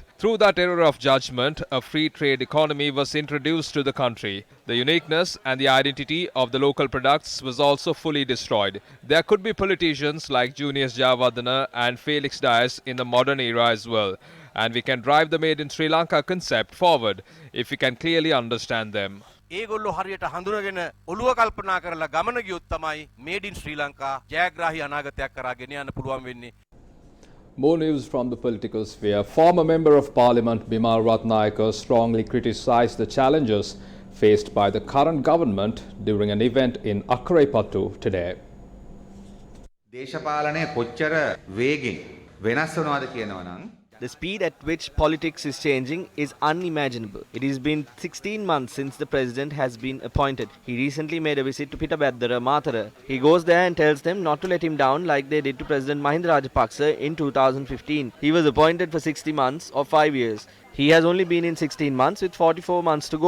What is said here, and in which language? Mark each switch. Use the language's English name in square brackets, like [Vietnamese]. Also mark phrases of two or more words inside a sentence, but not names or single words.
[English] Through that error of judgment, a free trade economy was introduced to the country. The uniqueness and the identity of the local products was also fully destroyed. There could be politicians like Junius Jayawardena and Felix Dias in the modern era as well. And we can drive the Made in Sri Lanka concept forward if we can clearly understand them. [Sinhala] ඒගොල්ලෝ හරියට හඳුනගෙන ඔළුව කල්පනා කරලා ගමන ගියොත් තමයි මේඩ් ඉන් ශ්‍රී ලංකා ජයග්‍රාහී අනාගතයක් කරා ගෙන යන්න පුළුවන් වෙන්නේ. [English] More news from the political sphere. Former Member of Parliament Bimal Ratnayaka strongly criticised the challenges faced by the current government during an event in Akaraipattu today. [Sinhala] දේශපාලනය කොච්චර වේගෙන් වෙනස් වෙනවද කියනවා නම් [English] The speed at which politics is changing is unimaginable. It has been 16 months since the president has been appointed. He recently made a visit to Pitabaddara Matara. He goes there and tells them not to let him down like they did to President Mahinda Rajapaksa in 2015. He was appointed for 60 months or 5 years. He has only been in 16 months with 44 months to go.